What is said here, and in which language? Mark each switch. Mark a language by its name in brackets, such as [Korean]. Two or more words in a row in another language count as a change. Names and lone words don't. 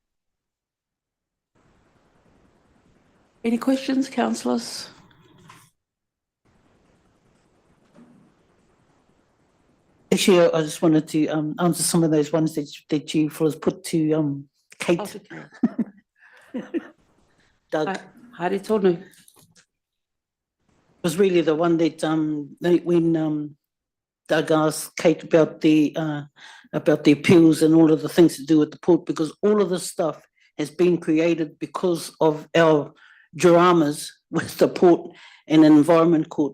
[English] Any questions, councillors? Actually, I just wanted to answer some of those ones that you fellas put to Kate. Doug. [Māori] Haere tonu. [English] Was really the one that when Doug asked Kate about the appeals and all of the things to do with the port, because all of this stuff has been created because of our dramas with the port and environment court.